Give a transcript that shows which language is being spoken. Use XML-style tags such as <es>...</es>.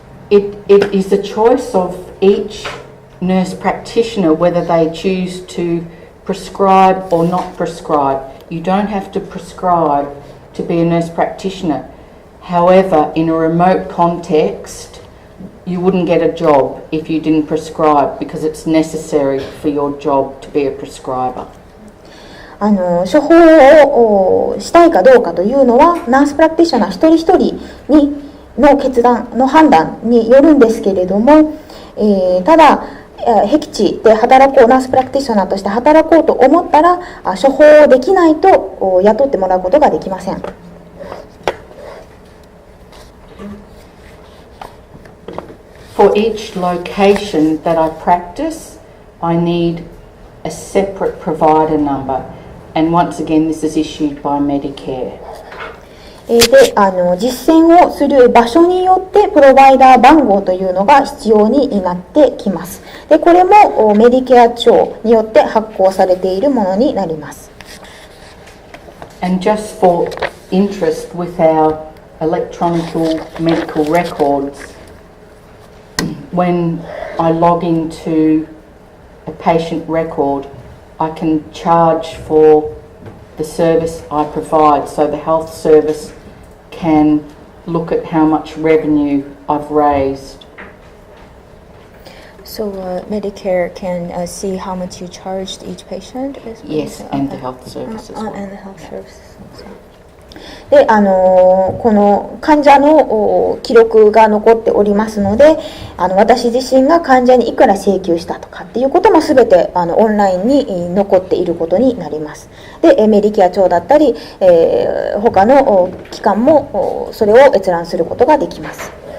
<en>It is a choice of each nurse practitioner whether they choose to prescribe or not prescribe. You don't have to prescribe to be a nurse practitioner. However, in a remote context, you wouldn't get a job if you didn't prescribe because it's necessary for your job to be a prescriber.</en> <ja>処方をしたいかどうかというのはナースプラクティショナー一人一人の決断の判断によるんですけれども、ただ僻地で働こう、ナースプラクティショナーとして働こうと思ったら処方できないと雇ってもらうことができません。</ja> <en>For each location that I practice, I need a separate provider number, and once again, this is issued by Medicare.</en> <ja>で実践をする場所によってプロバイダー番号というのが必要になってきます。でこれもメディケア庁によって発行されているものになります。</ja> <en>And just for interest with our electronic medical records, when I log into a patient record, I can charge for the service I provide, so the health service can look at how much revenue I've raised. So Medicare can see how much you charged each patient? Yes, and the health service as well. And the health services.</en> <ja>でこの患者の記録が残っておりますので私自身が患者にいくら請求したとかっていうこともすべてオンラインに残っていることになります。でメディケア庁だったり、他の機関もそれを閲覧することができます。</ja>